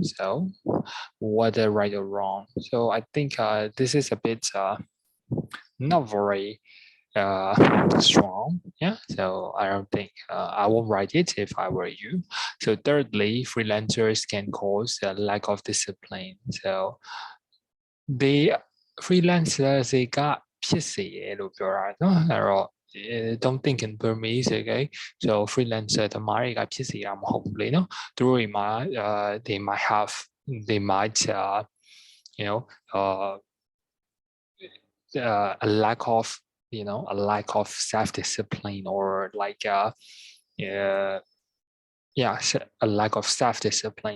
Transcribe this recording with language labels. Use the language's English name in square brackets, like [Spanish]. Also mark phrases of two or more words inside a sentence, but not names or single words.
[English] So whether right or wrong. So I think this is a bit not very strong, yeah, so I don't think I won't write it if I were you. So thirdly, freelancers can cause a lack of discipline. So the freelancers [Burmese] တွေကဖြစ်စေရလို့ပြောတာเนาะအဲ့တော့ [English] don't think in Burmese, okay? So freelancer [Burmese] တမားတွေကဖြစ်စေတာမဟုတ်ဘူးလေเนาะသူတို့တွေမှာ [English] they might you know a lack of a lack of self-discipline or like a lack of self-discipline.